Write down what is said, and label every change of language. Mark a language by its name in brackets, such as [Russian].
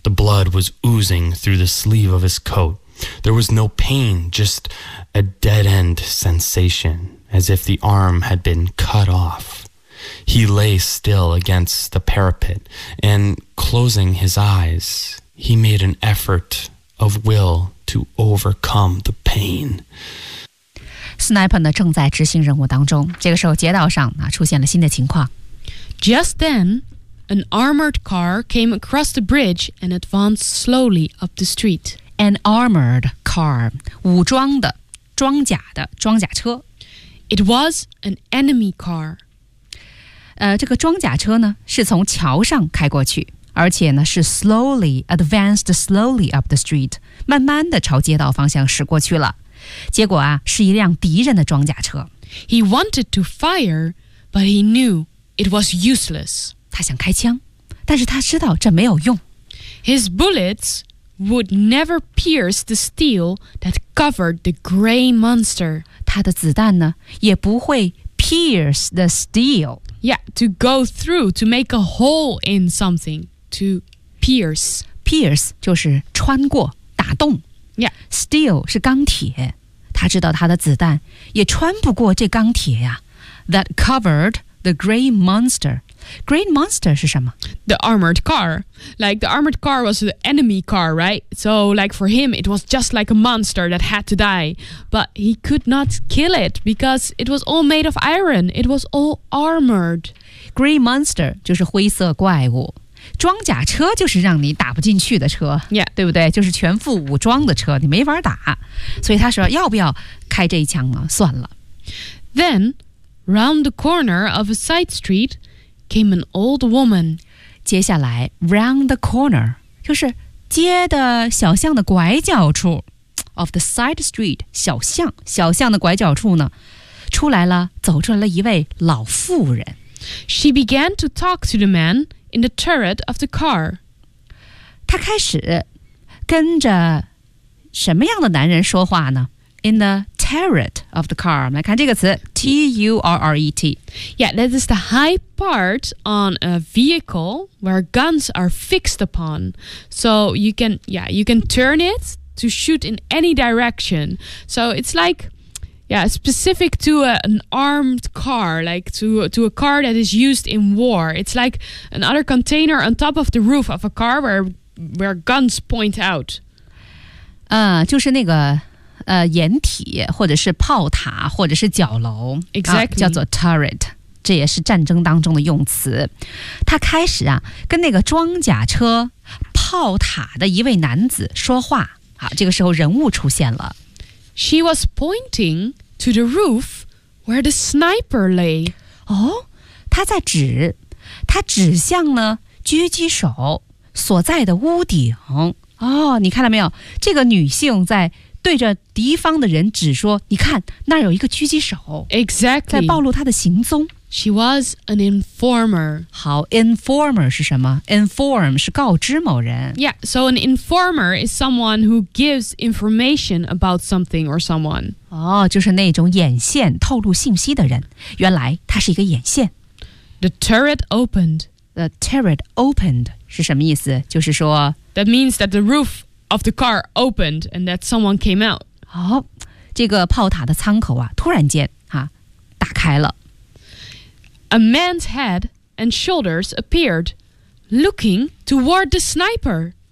[English] The blood was oozing through the sleeve of his coat. There was no pain, just a dead-end sensation, as if the arm had been cut off. He lay still against the parapet, and closing his eyes, he made an effort of will to overcome the pain. [Chinese] Sniper 呢正在执行任务当中，这个时候街道上啊出现了新的情况。 [English] Just then, an armored car came across the bridge and advanced slowly up the street. An armored car, [Chinese] 武装的、装甲的、装甲车。 [English] It was an enemy car. [Chinese] 这个装甲车呢是从桥上开过去，而且呢是 slowly [English] advanced slowly up the street, [Chinese] 慢慢的朝街道方向驶过去了。结果啊是一辆敌人的装甲车。 [English] He wanted to fire, but he knew it was useless. [Chinese] 他想开枪，但是他知道这没有用。 [English] His bullets would never pierce the steel that covered the gray monster. [Chinese] 他的子弹呢也不会 [English] pierce the steel. Yeah, to go through, to make a hole in something, to pierce. [Chinese] Pierce 就是穿过，打洞。 [English] Yeah. [Chinese] Steel 是钢铁，他知道他的子弹也穿不过这钢铁呀。 [English] That covered the gray monster. Gray monster [Chinese] 是什么？ [English] The armored car. Like the armored car was the enemy car, right? So like for him, it was just like a monster that had to die. But he could not kill it because it was all made of iron. It was all armored. [Chinese] Gray monster 就是灰色怪物。装甲车就是让你打不进去的车、 [English] yeah. [Chinese] 对不对，就是全副武装的车，你没法打。所以他说要不要开这一枪呢，算了。 [English] Then, round the corner of a side street came an old woman. [Chinese] 接下来 [English] round the corner [Chinese] 就是街的小巷的拐角处， [English] of the side street [Chinese] 小巷，小巷的拐角处呢，出来了，走出来了一位老妇人。 [English] She began to talk to the manin the turret of the car. [Chinese] 他开始跟着什么样的男人说话呢？ [English] In the turret of the car. [Chinese] 我们来看这个词 [English] T-U-R-R-E-T. Yeah, that is the high part on a vehicle where guns are fixed upon. So you can, yeah, you can turn it to shoot in any direction. So it's like... Yeah, specific to an armed car, like to a car that is used in war. It's like another container on top of the roof of a car where guns point out. [Chinese] 就是那个掩体或者是炮塔或者是角楼。 [English] Exactly.、 [Chinese] 叫做 turret, 这也是战争当中的用词。他开始啊跟那个装甲车炮塔的一位男子说话。好，这个时候人物出现了。 She was pointing to the roof where the sniper lay. 哦，他在指，他指向了狙击手所在的屋顶。哦，你看到没有？这个女性在对着敌方的人指说，你看，那儿有一个狙击手。 [English] Exactly. [Chinese] 在暴露他的行踪。 [English] She was an informer. [Chinese] 好 ,informer 是什么？Inform 是告知某人。 [English] Yeah, so an informer is someone who gives information about something or someone. [Chinese] 哦，就是那种眼线透露信息的人。原来他是一个眼线。 [English] The turret opened. The turret opened [Chinese] 是什么意思？就是说 [English] That means that the roof of the car opened and that someone came out. [Chinese] 哦，这个炮塔的舱口啊，突然间啊，打开了。 [English] A man's head and shoulders appeared, looking toward the sniper.